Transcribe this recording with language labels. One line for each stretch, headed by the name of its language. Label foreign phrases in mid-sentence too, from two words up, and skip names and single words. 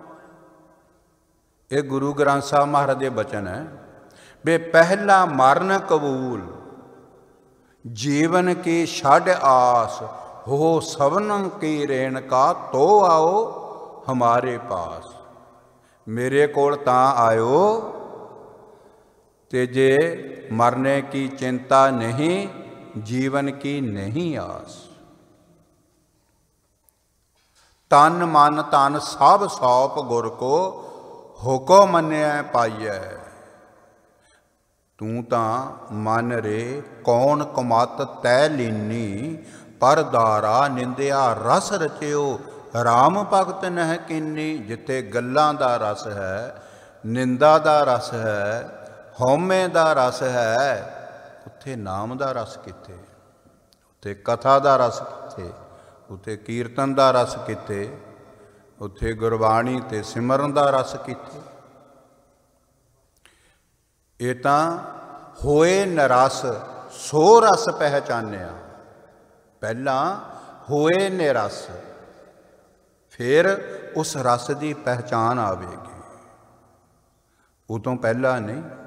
Punjabi: ਇਹ ਗੁਰੂ ਗ੍ਰੰਥ ਸਾਹਿਬ ਮਹਾਰਾਜ ਦੇ ਬਚਨ ਹੈ ਵੀ ਪਹਿਲਾ ਮਰਨ ਕਬੂਲ, ਜੀਵਨ ਕੀ ਛੱਡ ਆਸ, ਹੋ ਸਭਨ ਕੀ ਰੇਣਕਾ, ਤੋ ਆਓ ਹਮਾਰੇ ਪਾਸ। ਮੇਰੇ ਕੋਲ ਤਾਂ ਆਇਓ ਤੇ ਜੇ ਮਰਨੇ ਕੀ ਚਿੰਤਾ ਨਹੀਂ, ਜੀਵਨ ਕੀ ਨਹੀਂ ਆਸ। ਤਨ ਮਨ ਤਨ ਸਭ ਸੌਂਪ ਗੁਰ ਕੋ, ਹੁਕੋ ਮੰਨਿਆ ਪਾਈਐ।
Braj: तू तां मन रे कौन कमत तै लीनी, पर दारा निंदिया रस रचियो, राम भगत नह कीनी।
Punjabi: ਜਿੱਥੇ ਗੱਲਾਂ ਦਾ ਰਸ ਹੈ, ਨਿੰਦਾ ਦਾ ਰਸ ਹੈ, ਹਉਮੈ ਦਾ ਰਸ ਹੈ, ਉੱਥੇ ਨਾਮ ਦਾ ਰਸ ਕਿੱਥੇ? ਉੱਥੇ ਕਥਾ ਦਾ ਰਸ ਕਿੱਥੇ, ਉੱਥੇ ਕੀਰਤਨ ਦਾ ਰਸ ਕਿੱਥੇ, ਉੱਥੇ ਗੁਰਬਾਣੀ ਤੇ ਸਿਮਰਨ ਦਾ ਰਸ ਕਿੱਥੇ। ਇਹ ਤਾਂ ਹੋਏ ਨਿਰਸ ਸੋ ਰਸ ਪਹਿਚਾਨਿਆ। ਪਹਿਲਾਂ ਹੋਏ ਨਿਰਸ, ਫਿਰ ਉਸ ਰਸ ਦੀ ਪਹਿਚਾਨ ਆਵੇਗੀ, ਉਦੋਂ ਪਹਿਲਾਂ ਨਹੀਂ।